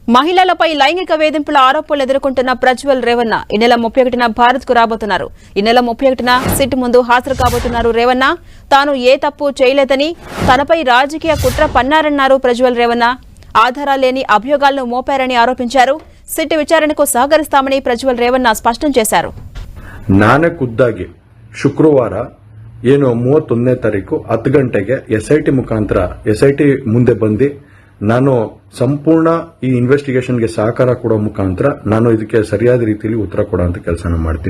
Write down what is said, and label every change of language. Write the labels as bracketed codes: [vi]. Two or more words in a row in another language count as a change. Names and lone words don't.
[te] మహిళలపై లైంగిక వేధింపుల ఆరోపణలు ఎదుర్కొంటున్న ప్రజ్వల్ రేవన్న ఈ నెల 31న భారత్ కు రాబోతున్నారు. ఈ నెల 31న సిట్ ముందు హాజరు కాబోతున్నారు. రేవన్న తాను ఏ తప్పు చేయలేదని, తనపై రాజకీయ కుట్ర పన్నారన్నారు. ప్రజ్వల్ రేవన్న ఆధారాలు లేని అభియోగాలను మోపారని ఆరోపించారు. సిట్ విచారణకు సహకరిస్తామని ప్రజ్వల్ రేవన్న స్పష్టం చేశారు. [kn] ನಾನೇ ಖುದ್ದಾಗಿ ಶುಕ್ರವಾರ ಏನು 31ನೇ ತಾರೀಕು 10 ಗಂಟೆಗೆ ಎಸ್ಐಟಿ ಮುಖಾಂತರ ಎಸ್ಐಟಿ ಮುಂದೆ ಬಂದು ನಾನು ಸಂಪೂರ್ಣ ಈ ಇನ್ವೆಸ್ಟಿಗೇಷನ್ಗೆ ಸಹಕಾರ ಕೊಡೋ ಮುಖಾಂತರ ನಾನು ಇದಕ್ಕೆ ಸರಿಯಾದ ರೀತಿಯಲ್ಲಿ ಉತ್ತರ ಕೊಡುವಂತ ಕೆಲಸನ ಮಾಡ್ತೀನಿ.